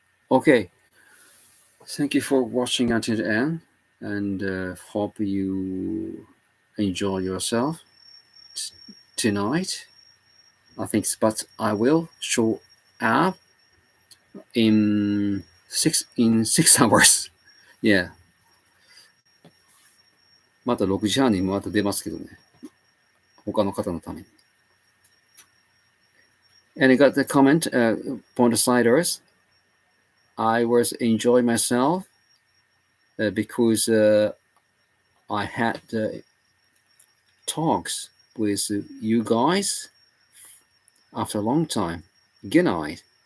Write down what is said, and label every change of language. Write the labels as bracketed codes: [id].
[en] Okay. Thank you for watching until the end, and hope you enjoy yourself tonight. I think, but I will show up in 6 hours. Yeah. [ja] また6時半にまた出ますけどね。他の方のために。 [en] And I got the comment, Pointsiders. I was enjoying myself because I had talks with you guys after a long time. Good night.